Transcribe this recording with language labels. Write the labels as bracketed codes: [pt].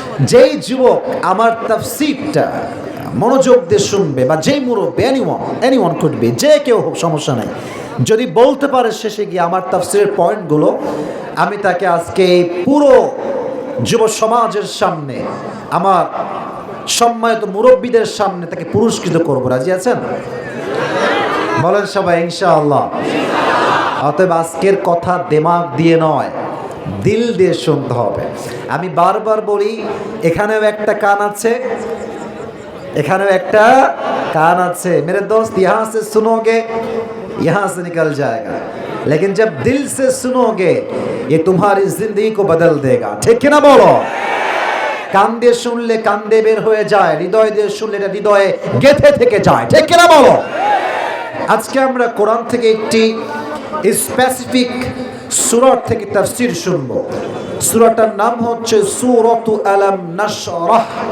[bn] যেই যুবক আমার তাফসীরটা মনোযোগ দিয়ে শুনবে, বা যেই মুরব্বী, [en] anyone could be, [bn] যে কেউ হোক, সমস্যা নেই, যদি বলতে পারে শেষে গিয়ে আমার তাফসীরের পয়েন্টগুলো, আমি তাকে আজকে এই পুরো যুব সমাজের সামনে, আমার সম্মানিত মুরব্বীদের সামনে তাকে পুরস্কৃত করবো। রাজি আছেন? বলেন সবাই ইনশাআল্লাহ। অতএব আজকের কথা দিমাগ দিয়ে নয়, দিল দিয়ে শুনতে হবে। আমি বারবার বলি, এখানেও একটা কান আছে, এখানেও একটা कान আছে। [hi] मेरे दोस्त यहाँ से सुनोगे यहाँ से निकल जाएगा, लेकिन जब दिल से सुनोगे ये तुम्हारी जिंदगी को बदल देगा। ठीक है ना? बोलो। [bn] কান দিয়ে শুনলে কান দিয়ে বের হয়ে যায়, হৃদয় দিয়ে শুনলে এটা হৃদয়ে গেঁথে থেকে যায়। ঠিক কি না? বলো। আজকে আমরা কোরআন থেকে একটি স্পেসিফিক সূরা থেকে তাফসীর শুনব। সূরাটার নাম হচ্ছে সূরাতু আলাম নাশরাহ।